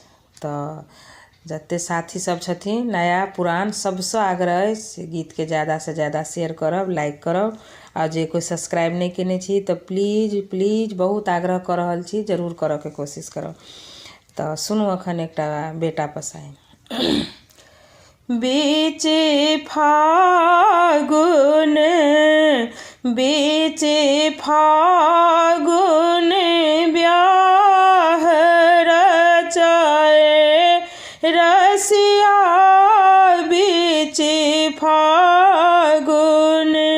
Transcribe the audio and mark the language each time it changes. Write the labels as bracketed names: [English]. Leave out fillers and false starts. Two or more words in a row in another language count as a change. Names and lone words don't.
[Maithili] तऽ जते साथी सब छथिन नया पुरान सबसँ आग्रह अछि से गीत के ज़्यादा से ज़्यादा शेयर करब, लाइक करब। और जे कोई सब्सक्राइब नहीं केने छी तो [English] please please [Maithili] बहुत आग्रह कर रहल छी, जरूर करऽ के कोशिश करब। तो सुनू अखन एकटा बेटा पसाहिन। बीचे फागुन ब्याह रचाए रसिया बीचे फागुन